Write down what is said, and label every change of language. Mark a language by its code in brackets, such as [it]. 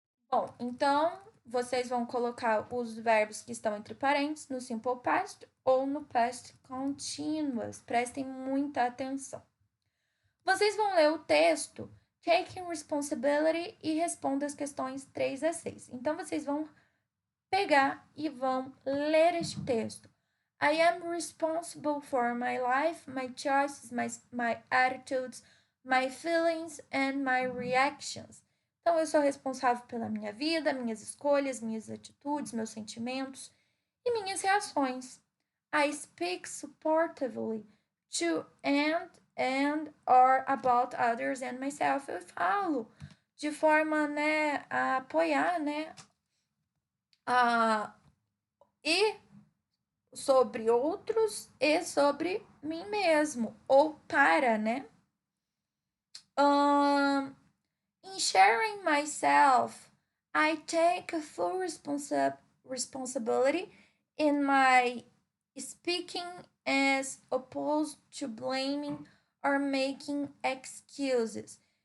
[pt] Bom, então, vocês vão colocar os verbos que estão entre parênteses no simple past ou no past continuous. Prestem muita atenção. Vocês vão ler o texto Taking Responsibility e respondam as questões 3 a 6. Então, vocês vão pegar e vão ler este texto. [en] I am responsible for my life, my choices, my attitudes, my feelings and my reactions. [pt] Então, eu sou responsável pela minha vida, minhas escolhas, minhas atitudes, meus sentimentos e minhas reações. [en] I speak supportively to and or about others and myself. [pt] Eu falo de forma, né, a apoiar, né, e sobre outros e sobre mim mesmo, ou para, né? [en] In sharing myself, I take a full responsibility in my speaking as opposed to blaming or making excuses.